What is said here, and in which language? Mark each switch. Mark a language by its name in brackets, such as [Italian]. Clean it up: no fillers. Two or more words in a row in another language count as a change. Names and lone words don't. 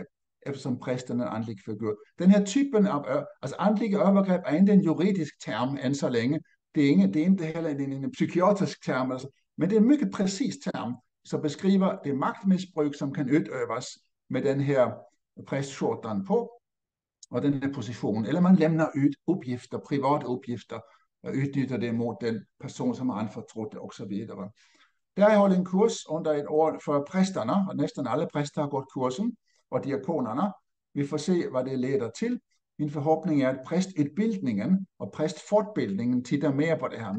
[Swedish] Eftersom prästen är en andlig figur. Den här typen av andliga övergrepp är inte en juridisk term än så länge. Det är inte heller en psykiatrisk term. Alltså, men det är en mycket precis term som beskriver det maktmissbruk som kan utövas med den här prästskjortan på och den här positionen. Eller man lämnar ut uppgifter, privata uppgifter [Danish] og udnytter det mod den person, som har anfortrudt det, osv. Der har jeg holdt en kurs under et år for præsterne, og næsten alle præster har gået kursen, og diakonerne. Vi får se, hvad det leder til. Min forhåbning er, at præstudbildningen og præstfortbildningen titter mere på det her.